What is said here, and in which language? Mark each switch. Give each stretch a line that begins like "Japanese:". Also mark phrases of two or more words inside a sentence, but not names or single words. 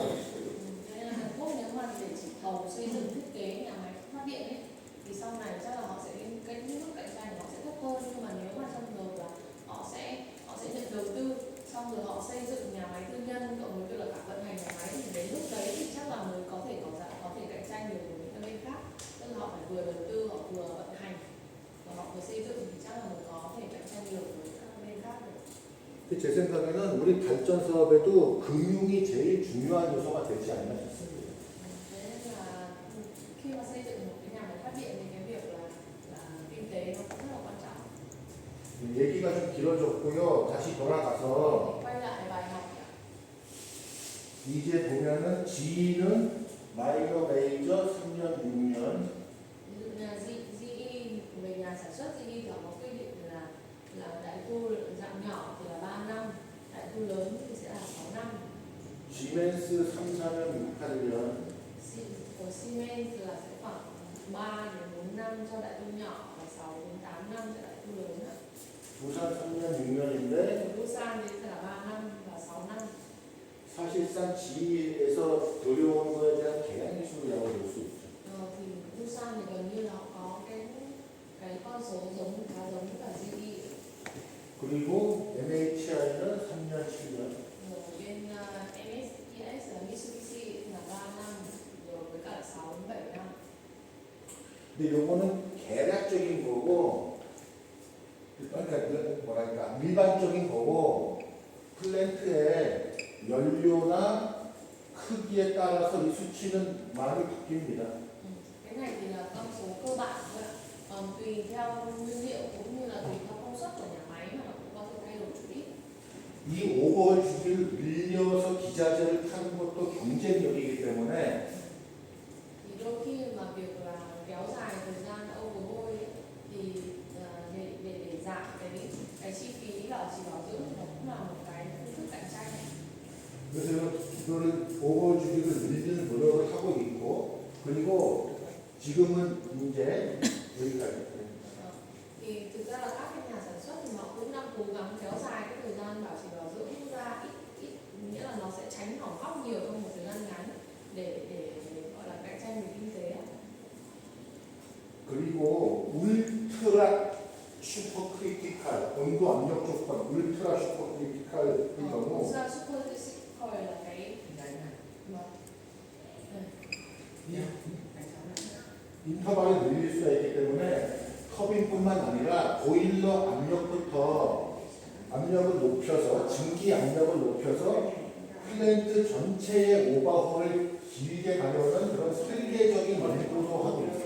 Vietnamese: Nên là Hàn Quốc nếu mà để chỉ thầu xây dựng thiết kế nhà máy phát điện ấy, thì sau này chắc là họ sẽ cái mức cạnh tranh của họ sẽ thấp hơn, nhưng mà nếu mà trong trường hợp là họ sẽ nhận đầu tư xong rồi họ xây dựng nhà máy tư nhân cộng với việc là cả vận hành nhà máy, thì đến lúc đấy thì chắc là mới có thể cạnh tranh được với những cái bên khác. Tức là họ phải vừa đầu tư, họ vừa vận hành và họ vừa xây dựng thì chắc là mới có thể cạnh tranh được với các bên khác được.
Korean: 제 생각에는 우리 발전 사업에도 금융이 제일 중요한 요소가 되지 않나 싶습니다.
Vietnamese: Thế nên là khi mà xây dựng một cái nhà máy phát điện thì cái việc là kinh tế nó cũng rất là quan trọng.
Korean: 얘기가 좀 길어졌고요. 다시 돌아가서
Vietnamese: Quay lại bài học nhỉ?
Korean: 이제 보면은 G는
English: minor major
Korean: 3년 6년
Vietnamese: Ví dụ như là GE về nhà sản xuất GE thì họ có quy định là đại tu dạng nhỏ thì là 3 năm, đại tu lớn thì sẽ là 6 năm.
Korean: 시멘스 3, 4년 6, 8년
Vietnamese: Của Siemens là sẽ khoảng 3 đến 4 năm cho đại tu nhỏ và 6 đến 8 năm cho đại tu lớn ạ.
Korean: 부산 3년 6년인데
Vietnamese: Busan thì sẽ là 3 năm và 6 năm.
Korean: 사실상 G에서 들여온 거에 대한 계량 기술이라고 볼 수 있죠.
Vietnamese: Thì Busan thì gần như là họ có cái con số khá giống với cả GE.
Korean: 그리고 MHI는 3년 7년
Vietnamese: Rồi bên MSES là Mitsubishi là 3 năm, rồi với cả 6 đến 7 năm.
Korean: 근데 요거는 계략적인 거고 그러니까 뭐랄까 일반적인 거고 플랜트의 연료나 크기에 따라서 이 수치는 많이 바뀝니다.
Vietnamese: Cái này thì là con số cơ bản thôi ạ. Còn tùy theo nguyên liệu cũng như là tùy theo công suất của nhà máy mà nó cũng có thể thay đổi chút ít.
Korean: 이 오버홀 주기를 늘려서 기자재를 타는 것도 경쟁력이기 때문에
Vietnamese: Thì đôi khi mà việc là kéo dài thời gian overhaul ấy, thì để giảm cái chi phí là chỉ bảo dưỡng thì nó cũng là một cái phương thức cạnh tranh.
Korean: 그래서 이거를 오버홀 주기를 늘리는 노력을 하고 있고 그리고 지금은 이제 여기까지.
Vietnamese: Thì thực ra là các cái nhà sản xuất thì họ cũng đang cố gắng kéo dài cái thời gian bảo trì bảo dưỡng ra ít, nghĩa là nó sẽ tránh hỏng hóc nhiều trong một thời gian ngắn để gọi là cạnh tranh về kinh tế.
Korean: 그리고
English: ultra super critical
Korean: 온도 압력 조건 울트라 슈퍼 크리티컬의 경우
English: Ultra super critical là cái
Korean: 인터벌이 늘릴 수가 있기 때문에 터빈뿐만 아니라 보일러 압력부터 압력을 높여서 증기 압력을 높여서 플랜트 전체의 오버홀을 길게 가려는 그런 설계적인 연구도 하고 있어요.